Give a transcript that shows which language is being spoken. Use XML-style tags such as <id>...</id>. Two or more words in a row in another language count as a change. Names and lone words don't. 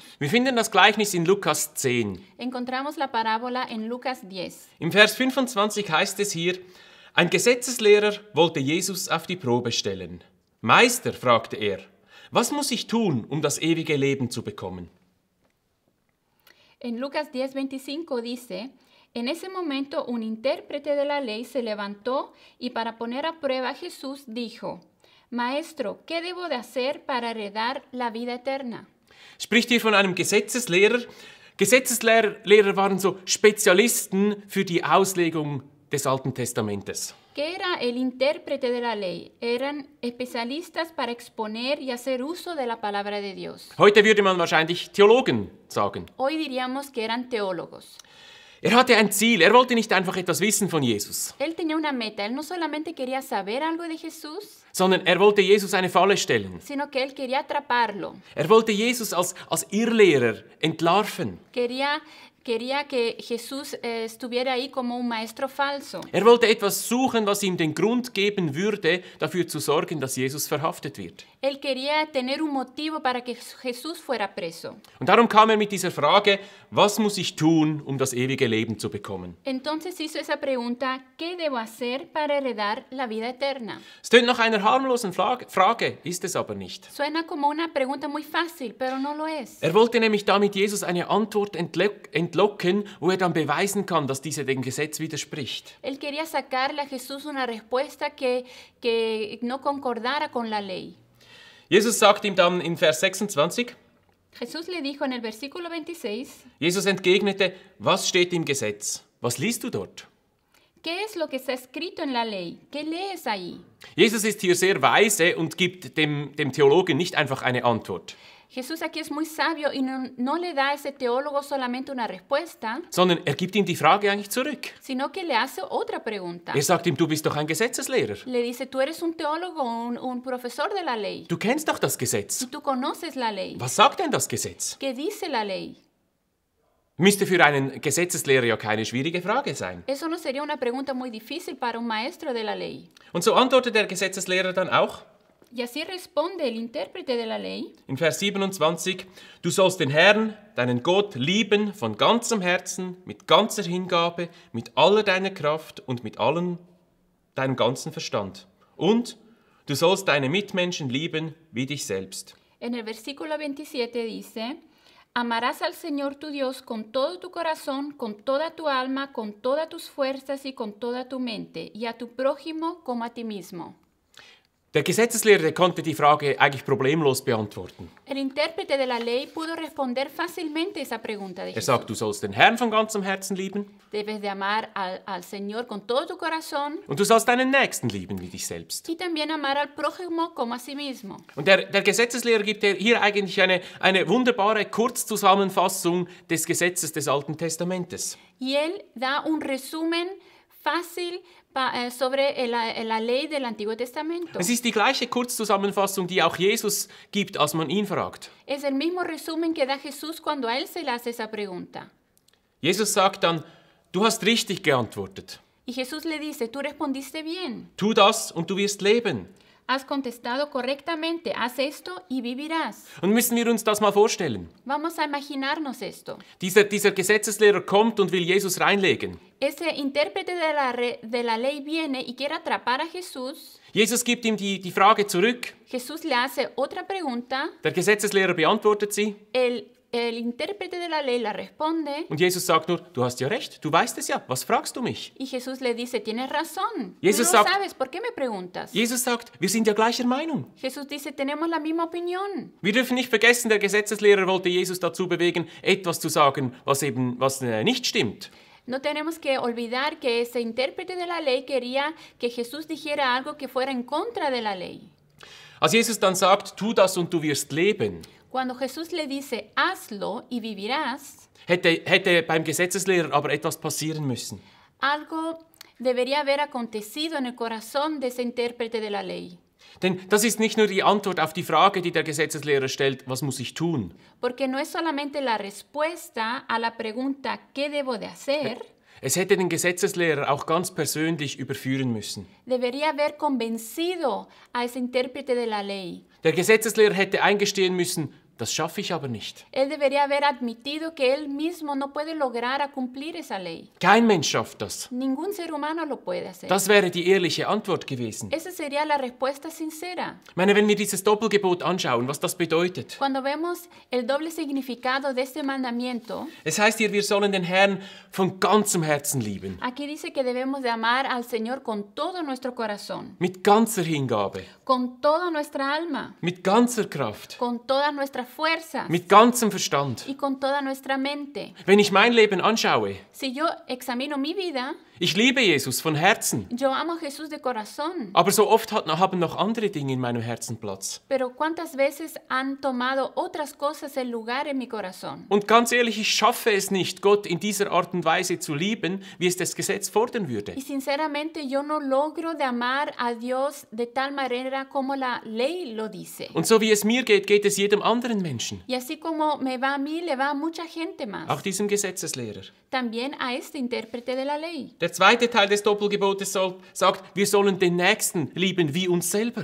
<de>Wir finden das Gleichnis in Lukas 10.</de> <es>Encontramos la parábola en Lucas 10.</es> <de>Im Vers 25 heißt es hier, ein Gesetzeslehrer wollte Jesus auf die Probe stellen. Meister, fragte er, was muss ich tun, um das ewige Leben zu bekommen?</de> <es>En Lucas 10:25 dice, en ese momento un intérprete de la ley se levantó y para poner a prueba a Jesús dijo, Maestro, ¿qué debo de hacer para heredar la vida eterna?</es> <de>Spricht hier von einem Gesetzeslehrer. Gesetzeslehrer waren so Spezialisten für die Auslegung des Alten Testamentes.</de> <es>¿Qué era el intérprete de la ley? Eran especialistas para exponer y hacer uso de la palabra de Dios.</es> <de>Heute würde man wahrscheinlich Theologen sagen.</de> <es>Hoy diríamos que eran teólogos.</es> <de>Er hatte ein Ziel, er wollte nicht einfach etwas wissen von Jesus,</de> <es>Él tenía una meta, él no solamente quería saber algo de Jesús,</es> <de>sondern er wollte Jesus eine Falle stellen.</de> <es>sino que él quería atraparlo.</es> <de>Er wollte Jesus als Irrlehrer entlarven.</de> <es>Quería que Jesús estuviera ahí como un maestro falso.</es> <de>Er wollte etwas suchen, was ihm den Grund geben würde, dafür zu sorgen, dass Jesus verhaftet wird.</de> <es>Él quería tener un motivo para que Jesús fuera preso.</es> <de>Und darum kam er mit dieser Frage, was muss ich tun, um das ewige Leben zu bekommen?</de> <es>Entonces hizo esa pregunta, ¿qué debo hacer para heredar la vida eterna?</es> <de>Es tönt nach einer harmlosen Frage, ist es aber nicht.</de> <es>Suena como una pregunta muy fácil, pero no lo es.</es> <de>Er wollte nämlich damit Jesus eine Antwort entlocken, wo er dann beweisen kann, dass diese dem Gesetz widerspricht.</de> <es>Él quería sacarle a Jesús una respuesta que no concordara con la ley.</es> <de>Jesus sagt ihm dann in Vers 26,</de> <es>Jesús le dijo en el versículo 26,</es> <de>Jesus entgegnete, was steht im Gesetz? Was liest du dort?</de> <es>¿qué es lo que está escrito en la ley? ¿Qué lees ahí?</es> <de>Jesus ist hier sehr weise und gibt dem Theologen nicht einfach eine Antwort,</de> <es>Jesús aquí es muy sabio y no le da a ese teólogo solamente una respuesta,</es> <de>sondern er gibt ihm die Frage eigentlich zurück.</de> <es>sino que le hace otra pregunta.</es> <de>Er sagt ihm, du bist doch ein Gesetzeslehrer.</de> <es>Le dice, tú eres un teólogo, un profesor de la ley.</es> <de>Du kennst doch das</de> <es>Y</es> <de>Gesetz.</de> <es>tú conoces la ley.</es> <de>Was sagt denn das Gesetz?</de> <es>¿Qué dice la ley?</es> <de>Müsste für einen Gesetzeslehrer ja keine schwierige Frage sein.</de> <es>Eso no sería una pregunta muy difícil para un maestro de la ley.</es> <de>Und so antwortet der Gesetzeslehrer dann auch</de> <es>Y así responde el intérprete de la ley.</es> <de>in Vers 27, du sollst den Herrn, deinen Gott, lieben von ganzem Herzen, mit ganzer Hingabe, mit aller deiner Kraft und mit allem deinem ganzen Verstand. Und du sollst deine Mitmenschen lieben wie dich selbst.</de> <es>En el versículo 27 dice, amarás al Señor tu Dios con todo tu corazón, con toda tu alma, con todas tus fuerzas y con toda tu mente, y a tu prójimo como a ti mismo.</es> <de>Der Gesetzeslehrer konnte die Frage eigentlich problemlos beantworten.</de> <es>El intérprete de la ley pudo responder fácilmente esa pregunta de</es> <de>Er</de> <es>Jesús.</es> <de>sagt, du sollst den Herrn von ganzem Herzen lieben</de> <es>Debes de amar al Señor con todo tu corazón</es> <de>und du sollst deinen Nächsten lieben wie dich selbst.</de> <es>y también amar al prójimo como a sí mismo.</es> <de>Und der Gesetzeslehrer gibt hier eigentlich eine wunderbare Kurzzusammenfassung des Gesetzes des Alten Testamentes.</de> <es>Y él da un resumen fácil sobre la ley del Antiguo Testamento.</es> <de>Es ist die gleiche Kurzzusammenfassung, die auch Jesus gibt, als man ihn fragt.</de> <es>Es el mismo resumen que da Jesús cuando a él se le hace esa pregunta.</es> <de>Jesus sagt dann, du hast richtig geantwortet.</de> <es>Y Jesús le dice, tú respondiste bien.</es> <de>Tu das und du wirst leben.</de> <es>Has contestado correctamente, haz esto y vivirás.</es> <de>Und müssen wir uns das mal vorstellen.</de> <es>Vamos a imaginarnos esto.</es> <de>Dieser Gesetzeslehrer kommt und will Jesus reinlegen.</de> <es>Ese intérprete de la ley viene y quiere atrapar a Jesús.</es> <de>Jesus gibt ihm die Frage zurück.</de> <es>Jesús le hace otra pregunta.</es> <de>Der Gesetzeslehrer beantwortet sie.</de> <es>El intérprete de la ley la responde.</es> <de>Und Jesus sagt nur, du hast ja recht, du weißt es ja, was fragst du mich?</de> <es>Y Jesús le dice, tienes razón.</es> <de>Jesus</de> <es>Tú lo</es> <de>sagt-</de> <es>sabes, ¿por qué me preguntas?</es> <de>Jesus sagt, wir sind ja gleicher Meinung.</de> <es>Jesús dice, tenemos la misma opinión.</es> <de>Wir dürfen nicht vergessen, der Gesetzeslehrer wollte Jesus dazu bewegen, etwas zu sagen, was nicht stimmt.</de> <es>No tenemos que olvidar que ese intérprete de la ley quería que Jesús dijera algo que fuera en contra de la ley.</es> <de>Als Jesus dann sagt, tu das und du wirst leben,</de> <es>Cuando Jesús le dice, hazlo y vivirás,</es> <de>hätte beim Gesetzeslehrer aber etwas passieren müssen.</de> <es>algo debería haber acontecido en el corazón de ese intérprete de la ley.</es> <de>Denn das ist nicht nur die Antwort auf die Frage, die der Gesetzeslehrer stellt, was muss ich tun?</de> <es>Porque no es solamente la respuesta a la pregunta ¿qué debo de hacer?</es> <de>Es hätte den Gesetzeslehrer auch ganz persönlich überführen müssen.</de> <es>Debería haber convencido a ese intérprete de la ley.</es> <de>Der Gesetzeslehrer hätte eingestehen müssen, das schaffe ich aber nicht.</de> <es>Él debería haber admitido que él mismo no puede lograr a cumplir esa ley.</es> <de>Kein Mensch schafft das.</de> <es>Ningún ser humano lo puede hacer.</es> <de>Das wäre die ehrliche Antwort gewesen.</de> <es>Esa sería la respuesta sincera.</es> <de>Ich meine, wenn wir dieses Doppelgebot anschauen, was das bedeutet.</de> <es>Cuando vemos el doble significado de este mandamiento,</es> <de>Es heißt hier, wir sollen den Herrn von ganzem Herzen lieben.</de> <es>aquí dice que debemos de amar al Señor con todo nuestro corazón,</es> <de>Mit ganzer Hingabe.</de> <es>con toda nuestra alma,</es> <de>Mit ganzer Kraft.</de> <es>con todas nuestras fuerzas</es> <de>Mit ganzem Verstand.</de> <es>y con toda nuestra mente.</es> <de>Wenn ich mein Leben anschaue,</de> <es>Si yo examino mi vida,</es> <de>ich liebe Jesus von Herzen.</de> <es>yo amo a Jesús de corazón.</es> <de>Aber so oft haben noch andere Dinge in meinem Herzen Platz.</de> <es>Pero ¿cuántas veces han tomado otras cosas el lugar en mi corazón?</es> <de>Und ganz ehrlich, ich schaffe es nicht, Gott in dieser Art und Weise zu lieben, wie es das Gesetz fordern würde.</de> <es>Y sinceramente yo no logro de amar a Dios de tal manera como la ley lo dice.</es> <de>Und so wie es mir geht, geht es jedem anderen Menschen,</de> <es>Y así como me va a mí, le va a mucha gente</es> <de>auch</de> <es>más.</es> <de>diesem Gesetzeslehrer.</de> <es>También a este intérprete de la ley.</es> <de>Der zweite Teil des Doppelgebotes sagt, wir sollen den Nächsten lieben wie uns selber.</de>